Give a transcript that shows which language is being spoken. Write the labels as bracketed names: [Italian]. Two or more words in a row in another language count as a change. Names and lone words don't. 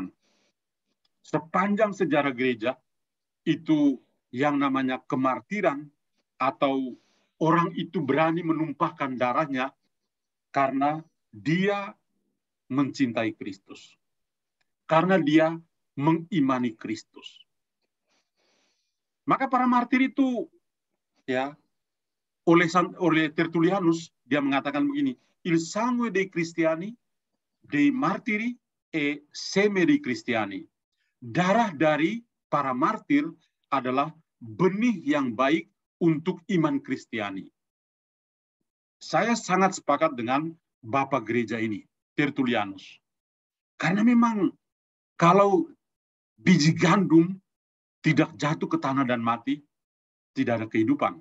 [Indonesian] Sepanjang sejarah gereja, itu yang namanya kemartiran atau orang itu berani menumpahkan darahnya karena dia mencintai Kristus. Karena dia mengimani Kristus. Maka para martir itu, ya, oleh Tertullianus, dia mengatakan begini, [Italian] il sangue dei cristiani, dei martiri e seme dei cristiani. [Indonesian] Darah dari para martir adalah benih yang baik untuk iman Kristiani. Saya sangat sepakat dengan Bapak Gereja ini, Tertullianus. Karena memang kalau biji gandum tidak jatuh ke tanah dan mati, tidak ada kehidupan.